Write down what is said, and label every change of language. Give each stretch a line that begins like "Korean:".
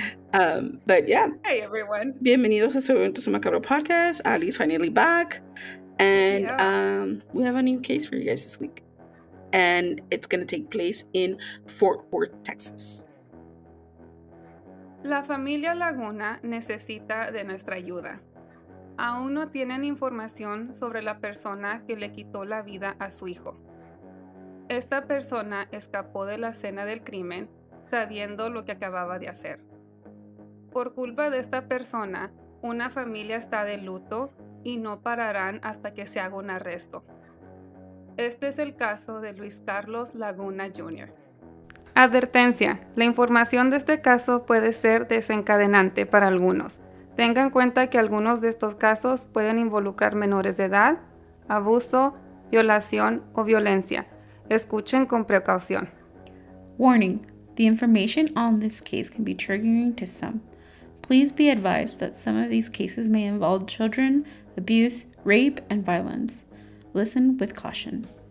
English: But yeah. Hey, everyone.
Spanish: Bienvenidos a Sobre, nuestro macabro podcast.
English: Ali's finally back. And we have a new case for you guys this week. And it's going to take place in Fort Worth, Texas.
Spanish: La familia Laguna necesita de nuestra ayuda. Aún no tienen información sobre la persona que le quitó la vida a su hijo. Esta persona escapó de la escena del crimen sabiendo lo que acababa de hacer. Por culpa de esta persona, una familia está de luto y no pararán hasta que se haga un arresto. Este es el caso de Luis Carlos Laguna Junior. Advertencia: la información de este caso puede ser desencadenante para algunos. Tengan en cuenta que algunos de estos casos pueden involucrar menores de edad, abuso, violación o violencia. Escuchen con precaución.
English: Warning: the information on this case can be triggering to some. Please be advised that some of these cases may involve children, abuse, rape, and violence. Listen with caution.